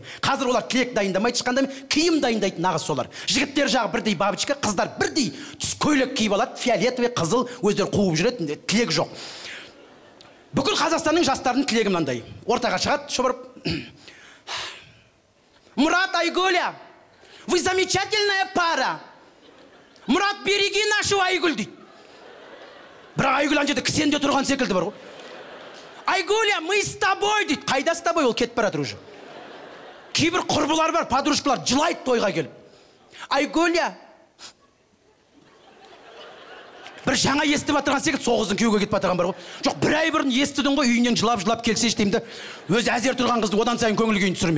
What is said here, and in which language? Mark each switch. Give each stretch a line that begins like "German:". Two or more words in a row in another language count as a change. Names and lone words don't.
Kazakh: Қазір олар тілек дайындамайды, ешқандай киім дайындайды нағыз солар. Жігіттер жағы бірдей бабочка, қыздар бірдей түс көйлек киіп алады, фиолетовый, қызыл, өздері қуып жүреді, тілек жоқ. Бүкіл Қазақстанның жастарының тілегі мынандай. Ортаға шығады, шұбырып. Мұрат, Айгуля,
Russian: вы замечательная пара.
Kazakh: Мұрат,
Russian: береги нашу
Kazakh: Айгүл дейді. Бірақ Айгүл ана жерде кісенде тұрған секілді бар ғой. Айгуля,
Russian: мы с тобой
Kazakh: дейді. Қайда
Russian: с тобой,
Kazakh: ол кетіп барады уже. Кейбір құрбылар бар, подружкалар жылайды тойға келіп. Айгуля, бір жаңа естіп жатырған секілді сол қыздың күйеуге кетіп жатырған бар ғой. Жоқ, бір ай бұрын естідің ғой, үйінен жылап келсейші деймін де. Өзі әзер тұрған қызды одан сайын көңіл күйін түсірмей.